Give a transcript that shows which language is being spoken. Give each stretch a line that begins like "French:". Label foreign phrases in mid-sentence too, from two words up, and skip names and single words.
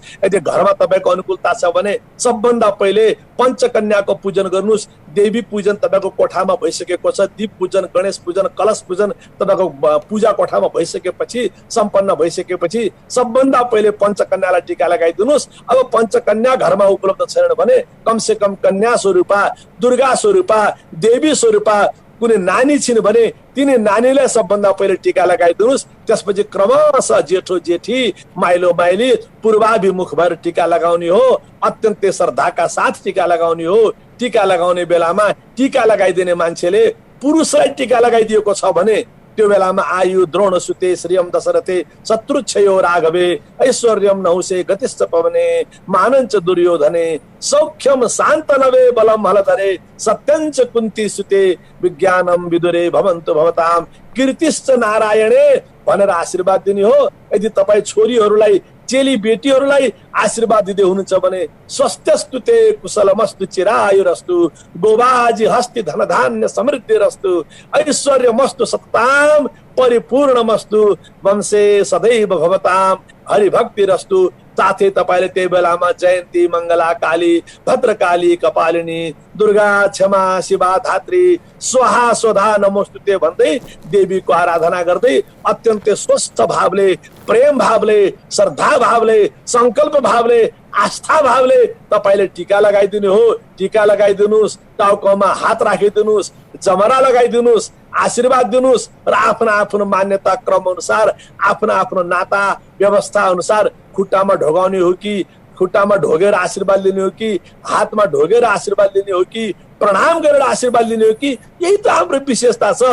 Nepali: यदि घरमा तपाईँको अनुकूलता छ भने सबभन्दा पहिले पञ्चकन्याको पूजन गर्नुहोस्। देवी पूजन तपाईँको कोठामा भइसकेको छ, दीप पूजन, गणेश पूजन, कलश पूजन तपाईँको पूजा कोठामा भइसकेपछि, सम्पन्न भइसकेपछि सबभन्दा पहिले पञ्चकन्यालाई टीका लगाइदिनुहोस्। अब पञ्चकन्या घरमा उपलब्ध छैन भने कमसे कम कन्या स्वरूपा, दुर्गा स्वरूपा, देवी स्वरूपा कुनै नानी छिन् भने तिनी नानीलाई सबभन्दा पहिले टीका लगाइदिनुहोस्। त्यसपछि क्रमशः जेठो जेठी, माइलो माइली पूर्वाभिमुख भएर टीका लगाउने हो। अत्यन्तै श्रद्धाका साथ टीका लगाउने हो। टीका लगाउने बेलामा टीका लगाइदिने मान्छेले पुरुषलाई टीका लगाइदिएको छ भने त्यो बेलामा
Sanskrit: आयु द्रोण सुते श्रियम दशरथे शत्रुच्छयो राघवे ऐश्वर्यम नहुसे गतिश्च पवने मानञ्च दुर्योधने सौख्यम शान्तनवे बलम हलधरे सत्यञ्च कुन्ती सुते विज्ञानम विदुरे भवन्तु भवताम कीर्तिश्च नारायणे
Nepali: भनेर आशीर्वाद दिने हो। यदि तपाईँ छोरीहरूलाई, चेली बेटीहरूलाई आशीर्वाद दिँदै हुनुहुन्छ भने
Sanskrit: स्वस्थस्तु ते कुशलमस्तु चिरायुरस्तु गोबाजी हस्ति धनधान्य समृद्धिरस्तु ऐश्वर्यमस्तु सत्ताम परिपूर्णमस्तु वंशे सदैव भवताम हरिभक्तिरस्तु।
Nepali: साथै तपाईँले त्यही बेलामा जयन्ती, मङ्गला काली,
Sanskrit: भद्रकाली, कपालिनी, दुर्गा, क्षमा, शिवा, धात्री, स्वाहा स्वधा नमोस्तुते
Nepali: भन्दै देवीको आराधना गर्दै अत्यन्तै स्वस्थ भावले, प्रेम भावले, श्रद्धा भावले, संकल्प भावले, आस्था भावले तपाईँले टीका लगाइदिनु हो। टीका लगाइदिनुहोस्, टाउकोमा हात राखिदिनुहोस्, जमरा लगाइदिनुहोस्, आशीर्वाद दिनुहोस् र आफ्नो आफ्नो मान्यता क्रम अनुसार, आफ्नो आफ्नो नाता व्यवस्था अनुसार खुट्टामा ढोगाउने हो कि, खुट्टामा ढोगेर आशीर्वाद लिने हो कि, हातमा ढोगेर आशीर्वाद लिने हो कि, प्रणाम गरेर आशीर्वाद लिने हो कि, यही त हाम्रो विशेषता छ।